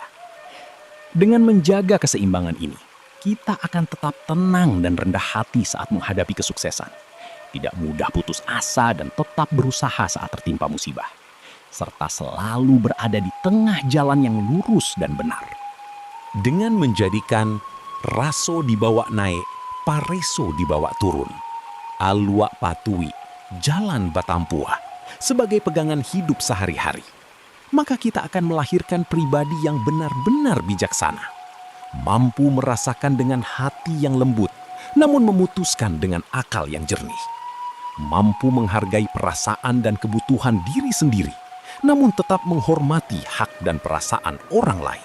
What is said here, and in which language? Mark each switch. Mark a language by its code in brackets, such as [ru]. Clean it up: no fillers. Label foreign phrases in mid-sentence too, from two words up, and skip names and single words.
[id] Dengan menjaga keseimbangan ini, kita akan tetap tenang dan rendah hati saat menghadapi kesuksesan. Tidak mudah putus asa dan tetap berusaha saat tertimpa musibah. Serta selalu berada di tengah jalan yang lurus dan benar. Dengan menjadikan [min] raso dibawa naik, pareso dibawa turun, alua patui, jalan batampua, [id] sebagai pegangan hidup sehari-hari, maka kita akan melahirkan pribadi yang benar-benar bijaksana, mampu merasakan dengan hati yang lembut, namun memutuskan dengan akal yang jernih, mampu menghargai perasaan dan kebutuhan diri sendiri, namun tetap menghormati hak dan perasaan orang lain.